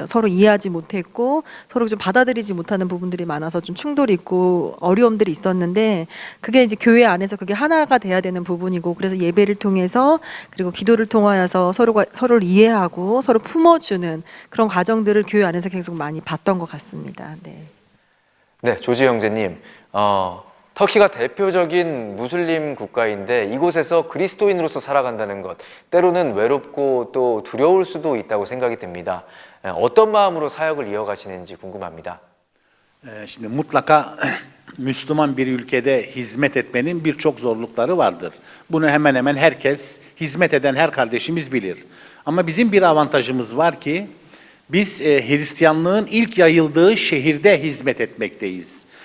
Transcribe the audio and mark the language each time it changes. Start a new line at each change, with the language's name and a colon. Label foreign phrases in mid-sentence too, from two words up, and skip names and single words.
Korean: 서로 이해하지 못했고 서로 좀 받아들이지 못하는 부분들이 많아서 좀 충돌이 있고 어려움들이 있었는데 그게 이제 교회 안에서 그게 하나가 돼야 되는 부분이고 그래서 예배를 통해서 그리고 기도를 통하여서 서로를 이해하고 서로 품어주는 그런 과정들을 교회 안에서 계속 많이 봤던 것 같습니다. 네. 네, 조지 형제님. 터키가 대표적인 무슬림 국가인데 이곳에서 그리스도인으로서 살아간다는 것 때로는 외롭고 또 두려울 수도 있다고 생각이 듭니다. 어떤 마음으로 사역을 이어가시는지 궁금합니다.
Turkish: Şimdi mutlaka Müslüman bir ülkede hizmet etmenin birçok zorlukları vardır. Bunu hemen hemen herkes, hizmet eden her kardeşimiz bilir. Ama bizim bir avantajımız var ki biz Hristiyanlığın ilk yayıldığı şehirde hizmet etmekteyiz.